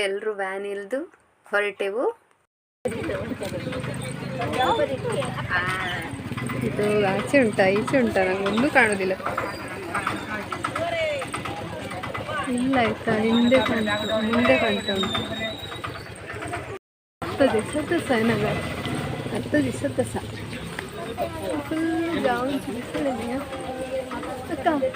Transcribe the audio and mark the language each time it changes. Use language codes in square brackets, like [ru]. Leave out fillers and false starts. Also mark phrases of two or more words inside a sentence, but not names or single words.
[kn] ಎಲ್ಲರೂ ವ್ಯಾನ್ ಇಳಿದು ಹೊರಟೆವು. ಇದು ಆಚೆ ಉಂಟಾ ಈಚೆ ಉಂಟಾ ನಂಗೊಂದು ಕಾಣೋದಿಲ್ಲ. ಇಲ್ಲ ಆಯ್ತಾ, ಮುಂದೆ ಕಾಣ್ತಾ ಉಂಟು. [mr] 10 दिवसात तसा आहे ना ग, 10 दिवसात तसा जाऊन दिसले अक्का.